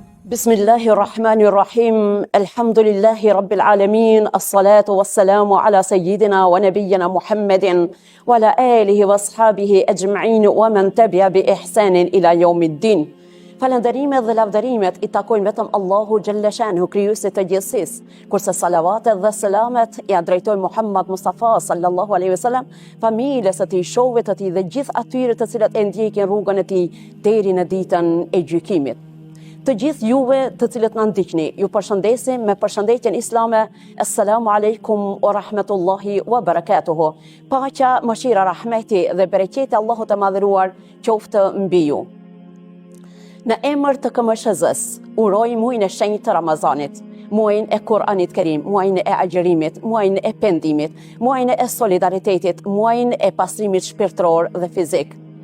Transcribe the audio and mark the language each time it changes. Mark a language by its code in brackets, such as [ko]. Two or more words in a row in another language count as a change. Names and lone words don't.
[ar] بسم الله الرحمن الرحيم. الحمد لله رب العالمين. الصلاة والسلام على سيدنا ونبينا محمد وعلى آله وأصحابه أجمعين ومن تبع بإحسان إلى يوم الدين. [sq] Falënderimet dhe lavdërimet i takojnë vetëm Allahu [ar] جل شأنه, [sq] krijuesit të gjithësisë, kurse salavatet dhe selamet i drejtojnë Muhammad Mustafa [ar] صلى الله عليه وسلم, [sq] familjes së tij, shokëve të tij dhe gjithë atyre të cilët e ndjekin rrugën e tij deri në ditën e gjykimit. Të gjithë juve të cilët na ndiqni, ju përshëndesim me përshëndetjen islame. [ar] السلام عليكم ورحمة الله وبركاته. [sq] Paqja, mëshira, rahmeti dhe bereqeti Allahut të madhëruar qoftë mbi ju. Në emër të KMSH-s, uroj muajin e shenjtë të Ramazanit, muajin e Kur'anit Kerim, muajin e agjërimit, muajin e pendimit, muajin e solidaritetit, muajin e pastrimit shpirtëror dhe fizik.